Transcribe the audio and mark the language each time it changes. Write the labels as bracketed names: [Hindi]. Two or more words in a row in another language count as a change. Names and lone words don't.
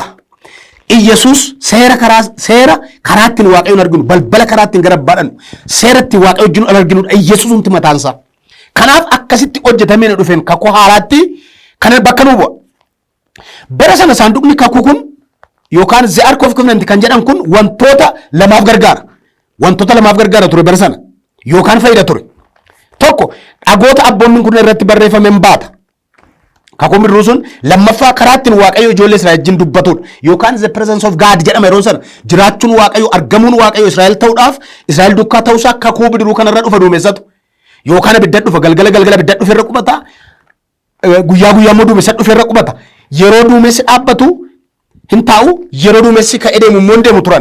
[Oromo] Iyesuus seera karaa ittiin waaqayyoon arginu balbala karaa ittiin gara baadhannu seera ittiin waaqayyo wajjin arginudha. Iyesuus humti mataansaa. Kanaaf akkasitti hojjetamee dhufeen kakuu haaraatti kana bakka nu bu'a. Bara sana saanduqni kakuu kun yookaan [English] the ark of covenant [Oromo] kan jedhan kun wantoota lamaaf gargaara. Wantoota lamaaf gargaara ture bara sana yookaan fayyada ture. Tokko dhagoota abboommiin kun irratti barreeffameen baata. Kakuun bidiruu sun lammaffaa karaa ittiin waaqayyo ijoollee Israa'el wajjin dubbatudha. Yookaan [English] the presence of God [Oromo] jedhama yeroo sana jiraachuun waaqayyo argamuun waaqayyo Israa'el ta'uudhaaf Israa'el dukkaa ta'uusaa kakuu bidiruu kanarra dhufa duumessatu. Yookaan abidda dhufa galgala abidda dhufe irra qubata. Guyyaa immoo duumessa dhufe irra qubata. Yeroo duumessi dhaabbatu hin taa'u yeroo duumessi ka'ee deemu immoo hin deemu turan.